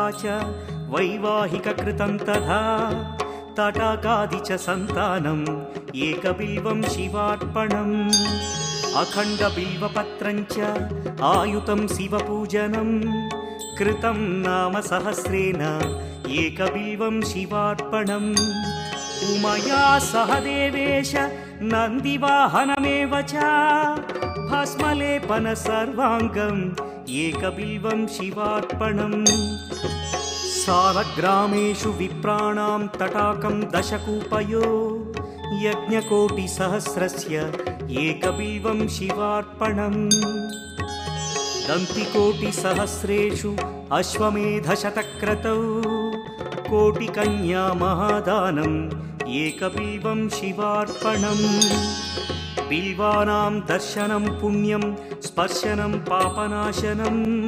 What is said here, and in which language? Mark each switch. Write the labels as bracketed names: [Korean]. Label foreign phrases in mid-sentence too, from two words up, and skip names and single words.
[Sanskrit] చ వైవాహిక కృతం తథా తటాకాది చ సంతానం ఏకబిల్వం శివార్పణం అఖండ బిల్వపత్రం చ ఆయుతం శివపూజనం కృతం నామ సహస్రేణ ఏకబిల్వం శివార్పణం ఉమయా సహ దేవేశ నందివాహనమేవ చ భస్మలేపన సర్వాంగం ఏకబిల్వం శివార్పణం सालग्रामेषु विप्राणां तटाकं दशकूपयो यज्ञकोटिसहस्रस्य एकबिल्वं शिवार्पणम् दन्तिकोटिसहस्रेषु अश्वमेधशतक्रतौ कोटिकन्या महादानम् एकबिल्वं शिवार्पणम् बिल्वानां दर्शनं पुण्यं स्पर्शनं पापनाशनम्